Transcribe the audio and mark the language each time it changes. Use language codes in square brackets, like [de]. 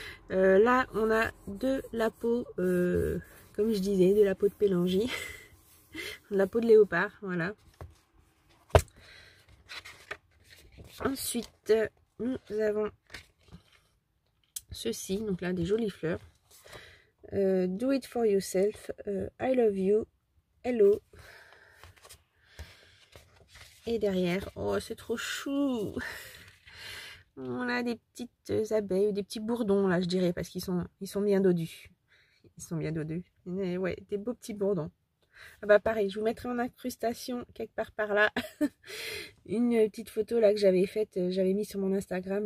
[fr] Là, on a de la peau, comme je disais, de la peau de pélangie. De la peau de léopard, voilà. Ensuite, nous avons ceci, donc là, des jolies fleurs. [en] Do it for yourself, I love you, hello. [fr] Et derrière, oh, c'est trop chou. On a des petites abeilles ou des petits bourdons, là, je dirais, parce qu'ils sont bien dodus. Ils sont bien dodus. Ouais, des beaux petits bourdons. Ah bah pareil, je vous mettrai en incrustation quelque part par là une petite photo là que j'avais faite, j'avais mis sur mon Instagram.